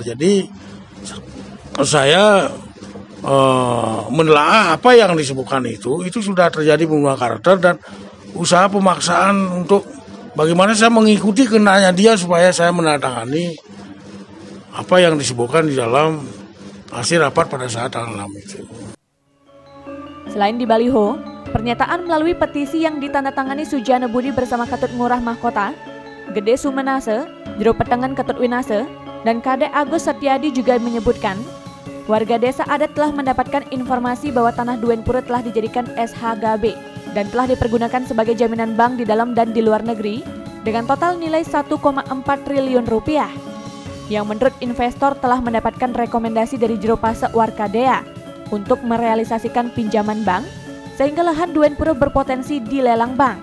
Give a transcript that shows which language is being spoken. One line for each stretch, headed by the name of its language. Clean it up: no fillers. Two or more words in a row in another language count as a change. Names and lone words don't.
Indonesian: Jadi saya menelaah apa yang disebutkan itu sudah terjadi pembunuhan karakter dan usaha pemaksaan untuk bagaimana saya mengikuti kehendaknya dia supaya saya menandatangani apa yang disebutkan di dalam hasil rapat pada saat tanggal 6 itu. Selain di baliho, pernyataan melalui petisi yang ditandatangani Sujana Budi bersama Ketut Ngurah Mahkota, Gede Sumenase, Jero Petengan Ketut Winase, dan Kadek Agus Setiadi juga menyebutkan warga desa adat telah mendapatkan informasi bahwa tanah Duen Pura telah dijadikan SHGB dan telah dipergunakan sebagai jaminan bank di dalam dan di luar negeri dengan total nilai 1,4 triliun rupiah. Yang menurut investor telah mendapatkan rekomendasi dari Jero Pasek Warkadea untuk merealisasikan pinjaman bank sehingga lahan Duen Pura berpotensi dilelang bank.